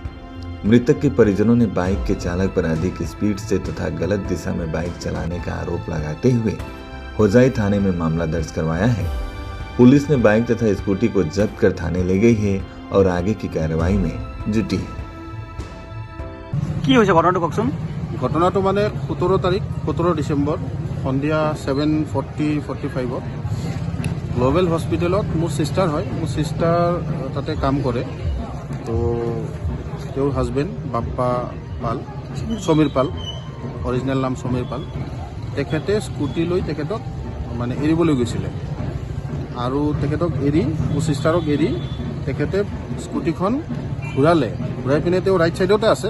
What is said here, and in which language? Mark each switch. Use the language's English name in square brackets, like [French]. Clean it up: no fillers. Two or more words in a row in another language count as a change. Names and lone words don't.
[Hindi] मृतक के परिजनों ने बाइक के चालक पर अधिक स्पीड से तथा गलत दिशा में बाइक चलाने का आरोप लगाते हुए होजाई थाने में मामला दर्ज करवाया है। पुलिस ने बाइक तथा स्कूटी को जब्त कर थाने ले गई है और आगे की कार्रवाई में जुटी है। [Assamese] কি হৈছে ঘটনাটো কওকচোন। ঘটনাটো মানে 17 ডিচেম্বৰ সন্ধিয়া 7:45 গ্লোবেল হস্পিটেলত মোৰ সিষ্টাৰ হয়। মোৰ সিষ্টাৰ তাতে কাম কৰে। তো তেওঁৰ হাজবেণ্ড বাপ্পা পাল, সমীৰ পাল, অৰিজিনেল নাম সমীৰ পাল, তেখেতে স্কুটি লৈ তেখেতক মানে এৰিবলৈ গৈছিলে আৰু তেখেতক এৰি মোৰ সিষ্টাৰক এৰি তেখেতে স্কুটিখন ঘূৰাই পিনে তেওঁ ৰাইট ছাইডতে আছে।